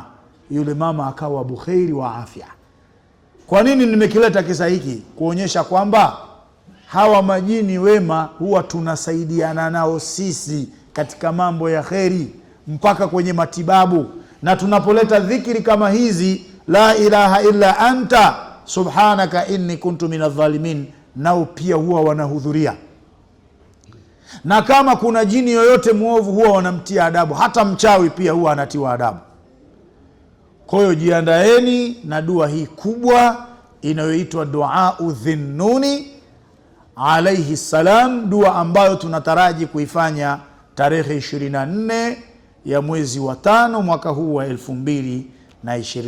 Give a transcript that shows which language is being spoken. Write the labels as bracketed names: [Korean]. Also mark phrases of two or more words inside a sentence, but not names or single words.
[Swahili] Yule mama akawa bukheri wa afya. Kwa nini nimekileta kisa hiki? Kuonyesha kwamba hawa majini wema huwa tunasaidiana nao sisi katika mambo ya kheri, mpaka kwenye matibabu. Na tunapoleta dhikri kama hizi, [Arabic] لا إله إلا أنت سبحانك إني كنت من الظالمين, [Swahili] nao pia huwa wanahudhuria. Na kama kuna jini yoyote muovu huwa wanamtia adabu, hata mchawi pia huwa anatiwa adabu. Kwa hiyo jiandaeni na dua hii kubwa inayoitwa Duau Dhinnuni [Arabic] عليه السلام, [Swahili] dua ambayo tunataraji kuifanya tarehe 24 ya mwezi wa 5 mwaka huu wa 2026.